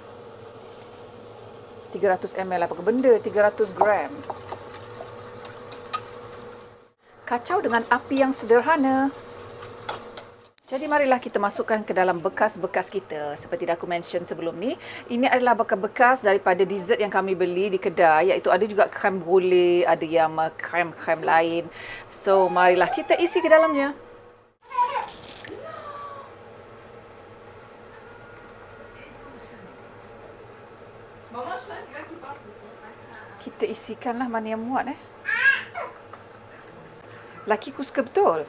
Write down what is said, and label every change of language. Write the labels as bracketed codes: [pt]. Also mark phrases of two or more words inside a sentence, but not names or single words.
[ms] 300 ml apa ke benda? 300 gram. Kacau dengan api yang sederhana. Jadi marilah kita masukkan ke dalam bekas-bekas kita. Seperti dah aku mention sebelum ni, ini adalah bekas-bekas daripada dessert yang kami beli di kedai. Iaitu ada juga crème brûlée, ada yang crème-crème lain. So marilah kita isi ke dalamnya. Kita isikanlah mana yang muat Lakiku suka betul.